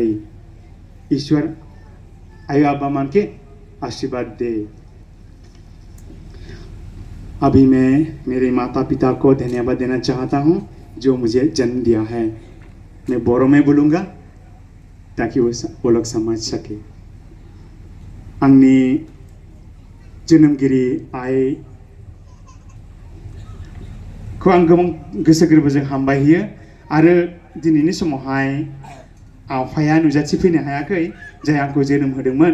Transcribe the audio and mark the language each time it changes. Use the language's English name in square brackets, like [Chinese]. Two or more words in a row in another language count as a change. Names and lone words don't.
[Hindi] ईश्वर आयो आबा मान के आशीर्वाद दे। अभी मैं मेरे माता पिता को धन्यवाद देना चाहता हूँ जो मुझे जन्म दिया है। मैं बोरो में बोलूँगा ताकि वो लोग समझ सके। [Bodo] आंनि जोनोमगिरि आइ को आं गोबां गोसो गोरबोजों हामबाय होयो आरो दिनैनि समावहाय आफाया नुजाथिफैनो हायाखै जाय आंखौ जोनोम होदोंमोन।